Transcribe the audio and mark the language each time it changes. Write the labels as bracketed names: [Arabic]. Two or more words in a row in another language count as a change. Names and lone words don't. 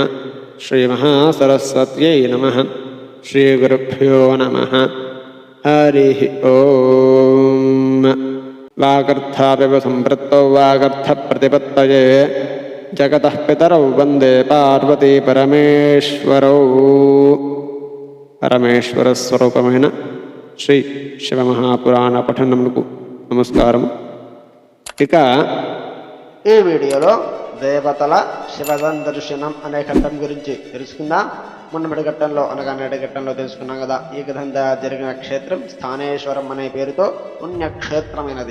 [Sanskrit] श्रीमहासरस्वत्यै नमः। श्रीगुरुभ्यो नमः। हरिः ओं। वागर्थापिव सम्पृक्तौ वागर्थप्रतिपत्तये जगतः पितरौ वन्दे पार्वती परमेश्वरौ। [Telugu] పరమేశ్వరస్వరూపమైన శ్రీ శివమహాపురాణ పఠనమునకు నమస్కారం. ఇక ఈ వీడియోలో దేవతల శివ సందర్శనం అనే ఘట్టం గురించి తెలుసుకుందాం. మొన్నటి ఘట్టంలో అనగా నేటి ఘట్టంలో తెలుసుకున్నాం కదా. ఈ విధంగా జరిగిన క్షేత్రం స్థానేశ్వరం అనే పేరుతో పుణ్యక్షేత్రమైనది.